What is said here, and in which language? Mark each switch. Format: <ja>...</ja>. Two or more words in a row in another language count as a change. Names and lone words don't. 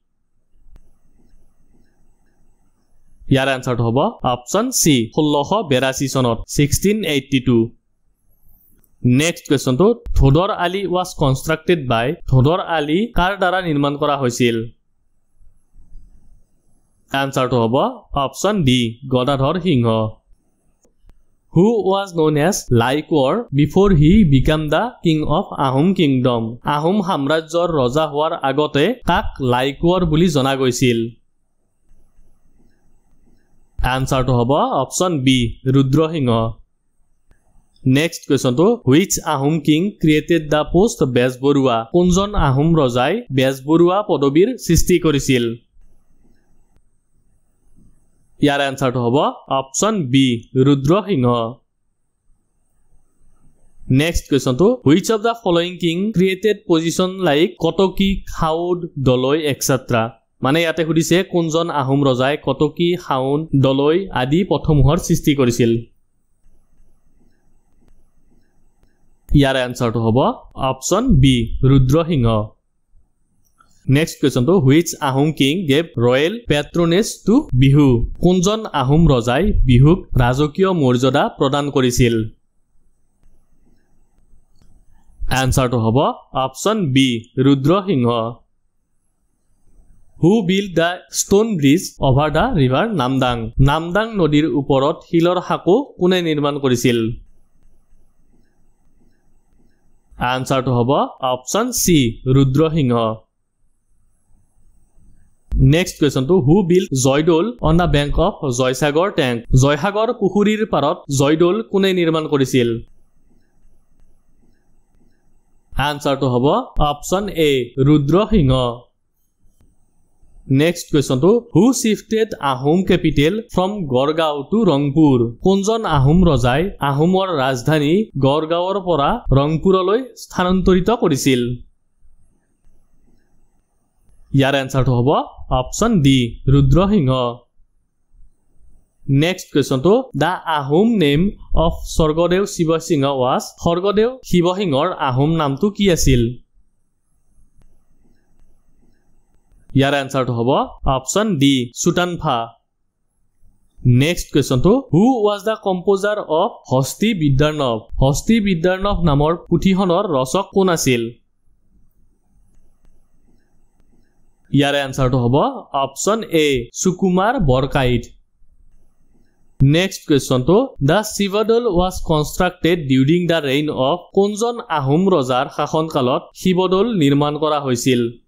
<as>ইয়াৰ এনসাৰটো হ'ব</as> <en>option C</en> <as>1682 চনত 1682</as> <en>next question</en> <as>ধোদৰ আলী</as> <en>was constructed by</en> <as>ধোদৰ আলী কাৰ দ্বাৰা নিৰ্মাণ কৰা হৈছিল এনসাৰটো হ'ব</as> <en>option D</en> <as>গদাধৰ সিংহ</as> <en>Who was known as Laikor before he became the king of Ahom kingdom</en> <as>আহোম সাম্ৰাজ্যৰ ৰজা হোৱাৰ আগতে তাক লাইকোৰ বুলি জনা গৈছিল এনসাৰটো হ'ব</as> <en>option B</en> <as>ৰুদ্ৰসিংহ</as> <en>next question which Ahom king created the post</en> <as>বেজবৰুৱা কোনজন আহোম ৰজাই বেজবৰুৱা পদবীৰ সৃষ্টি কৰিছিল ইয়াৰ এনসাৰটো হ'ব</as> <en>option B</en> <as>ৰুদ্ৰসিংহ</as> <en>next question which of the following king created position like</en> <as>কটকী খাউদ দলৈ এটসেট্ৰা মানে ইয়াতে সুধিছে কোনজন আহোম ৰজাই কটকী খাউদ দলৈ আদি পথসমূহৰ সৃষ্টি কৰিছিল ইয়াৰ এনসাৰটো হ'ব</as> <en>option B</en> <as>ৰুদ্ৰসিংহ</as> <en>next question which Ahom king gave royal patronage to</en> <as>বিহু কোনজন আহোম ৰজাই বিহুক ৰাজকীয় মৰ্যাদা প্ৰদান কৰিছিল এনসাৰটো হ'ব</as> <en>option B</en> <as>ৰুদ্ৰসিংহ</as> <en>Who built the stone bridge over the river Namdang</en> <as>নামদাং নদীৰ ওপৰত শিলৰ সাঁকো কোনে নিৰ্মাণ কৰিছিল এনসাৰটো হ'ব</as> <en>option C</en> <as>ৰুদ্ৰসিংহ</as> <en>next question Who built জয়দৌল on the bank of জয়সাগৰ tank</en> <as>জয়সাগৰ পুখুৰীৰ পাৰত জয়দৌল কোনে নিৰ্মাণ কৰিছিল এনসাৰটো হ'ব</as> <en>option A</en> <as>ৰুদ্ৰসিংহ</as> <en>next question Who shifted Ahom capital from গড়গাঁও to ৰংপুৰ</en> <as>কোনজন আহোম ৰজাই আহোমৰ ৰাজধানী গড়গাঁৱৰ পৰা ৰংপুৰলৈ স্থানান্তৰিত কৰিছিল ইয়াৰ এনসাৰটো হ'ব</as> <en>option D</en> <as>ৰুদ্ৰসিংহ</as> <en>next question the Ahom name of স্বৰ্গদেউ শিৱসিংহ was</en> <as>স্বৰ্গদেউ শিৱসিংহৰ আহোম নামটো কি আছিল ইয়াৰ এনসাৰটো হ'ব</as> <en>option D</en> <as>সুতানফা</as> <en>next question Who was the composer of</en> <as>হস্তি বিদ্যাৰ্ণৱ হস্তি বিদ্যাৰ্ণৱ নামৰ পুথিখনৰ ৰচক কোন আছিল ইয়াৰ এনসাৰটো হ'ব</as> <en>option A</en> <as>সুকুমাৰ বৰকাইত</as> <en>next question the শিৱদৌল was constructed during the reign of</en> <as>কোনজন আহোম ৰজাৰ শাসনকালত শিৱদৌল নিৰ্মাণ কৰা হৈছিল</as>